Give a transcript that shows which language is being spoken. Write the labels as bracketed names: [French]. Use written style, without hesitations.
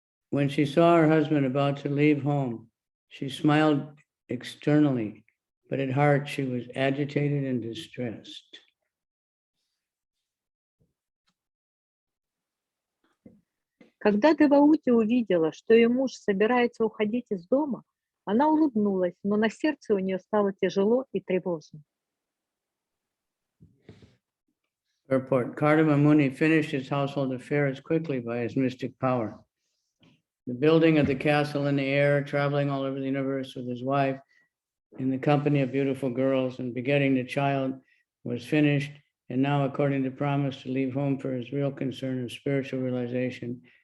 [English] When she saw her husband about to leave home, she smiled externally, but at heart she was agitated and distressed. [Russian] Когда Деваути увидела, что ее муж собирается уходить из дома, она улыбнулась, но на сердце у нее стало тяжело и тревожно. [English] Report. Kardama Muni finished his household affairs quickly by his mystic power. The building of the castle in the air, traveling all over the universe with his wife, in the company of beautiful girls, and begetting the child was finished, and now, according to promise, to leave home for his real concern of spiritual realization.